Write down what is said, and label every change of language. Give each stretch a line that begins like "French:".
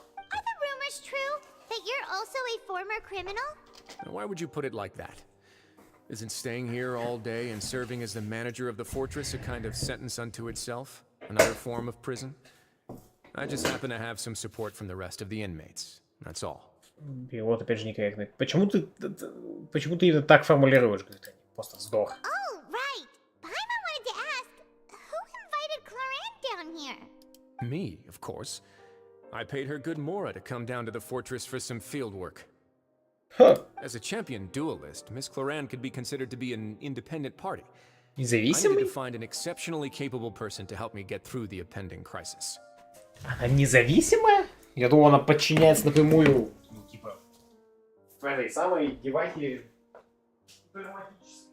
English: Are the rumors true that you're also a former criminal? Now, why would you put it like that? Isn't staying here all day and serving as the manager of the fortress a kind of sentence unto itself? Another form of prison? I just happen to have some support from the rest of the inmates. That's all.
Russian: Перевод опять же некорректный. Почему ты это так формулируешь, говорит? Просто здорово.
English: Oh, right. Paimon wanted to ask, who invited Cloran down here? Me, of course. I paid her good mora to come down to the fortress for some field work.
Russian: Ха,
English: As a champion duelist, Miss Cloran could be considered to be an independent party. I needed
Russian: независимый?
English: to find an exceptionally capable person to help me get through the impending crisis.
Russian: Она независимая? Я думал, она подчиняется напрямую, ну, типа, в этой самой девахе драматической.